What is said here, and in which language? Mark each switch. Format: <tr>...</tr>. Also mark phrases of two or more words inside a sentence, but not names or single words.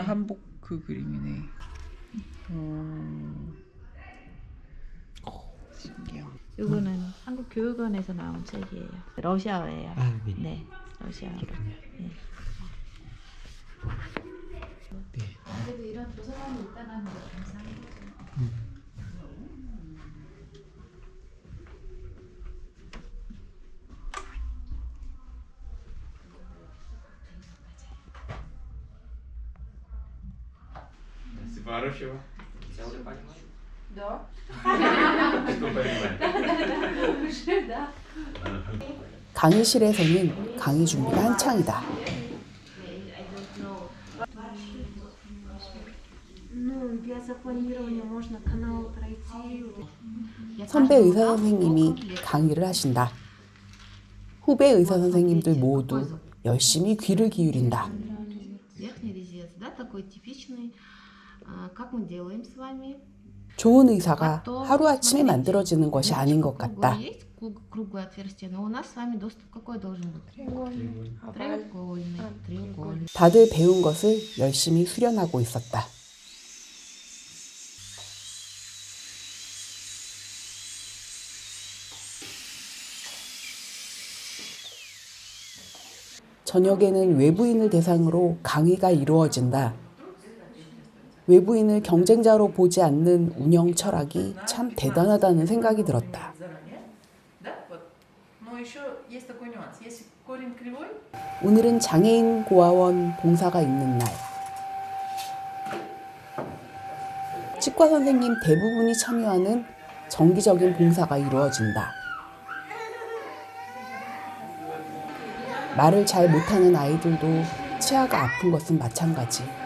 <ko>한복 그 그림이네. 신기해. 요거는 한국 교육원에서 나온 책이에요. 러시아어예요. 아, 네. 네, 러시아어로. 그렇군요. 예. 네. 그래도 이런 도서관이 있다는 게 감사한 거죠.</ko> <ru>Всего хорошего. Да. Что понимаете?</ru> <ko>강의실에서는 강의 준비가 한창이다.</ko> <ru>Ну, для запланирования можно канал пройти.</ru> <ko>선배 의사 선생님이 강의를 하신다. 후배 의사 선생님들 모두 열심히 귀를 기울인다.</ko> <ru>Верхний резец, да, такой типичный. Как мы делаем с вами?</ru> <ko>좋은 의사가 하루아침에 만들어지는 것이 아닌 것 같다.</ko> <ru>Есть круглое отверстие, но у нас с вами доступ какой должен быть? Треугольный. Треугольный.</ru> <ko>다들 배운 것을 열심히 수련하고 있었다. 저녁에는 외부인을 대상으로 강의가 이루어진다. 외부인을 경쟁자로 보지 않는 운영 철학이 참 대단하다는 생각이 들었다.</ko> <ru>Да, вот. Но еще есть такой нюанс. Если корень кривой,</ru> <ko>오늘은 장애인 고아원 봉사가 있는 날. 치과 선생님 대부분이 참여하는 정기적인 봉사가 이루어진다. 말을 잘 못하는 아이들도 치아가 아픈 것은 마찬가지.</ko>